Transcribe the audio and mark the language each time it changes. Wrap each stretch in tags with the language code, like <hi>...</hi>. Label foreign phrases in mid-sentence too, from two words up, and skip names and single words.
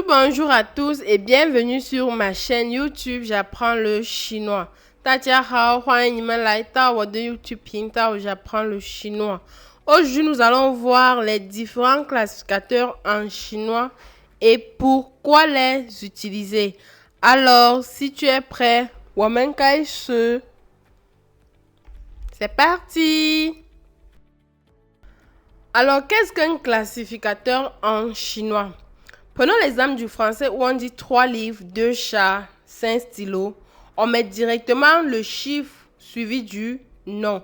<fr>Bonjour à tous et bienvenue sur ma chaîne YouTube J'apprends le chinois.</fr> <zh>大家好，欢迎你们来到我的 YouTube 频道 J'apprends le chinois.</zh> <fr>Aujourd'hui, nous allons voir les différents classificateurs en chinois et pourquoi les utiliser. Alors, si tu es prêt,</fr> <zh>我们开始.</zh> <fr>C'est parti! Alors, qu'est-ce qu'un classificateur en chinois? Prenons l'exemple du français où on dit 3 livres, 2 chats, 5 stylos. On met directement le chiffre suivi du nom.</fr>